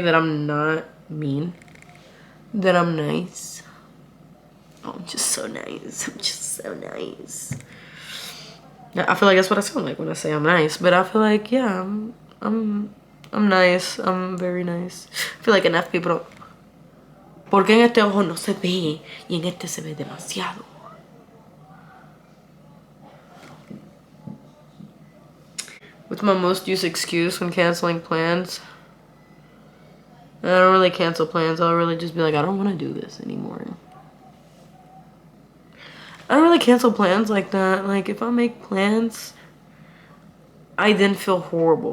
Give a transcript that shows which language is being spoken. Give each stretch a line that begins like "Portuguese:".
English: That I'm not mean. That I'm nice. Oh, I'm just so nice. I'm just so nice. Yeah, I feel like that's what I sound like when I say I'm nice. But I feel like, yeah, I'm nice. I'm very nice. I feel like enough people don't.
Spanish: ¿Por qué en este ojo no se ve y en este se ve demasiado?
English: What's my most used excuse when canceling plans? I don't really cancel plans. I'll really just be like, I don't want to do this anymore. I don't really cancel plans like that. Like, if I make plans, I then feel horrible.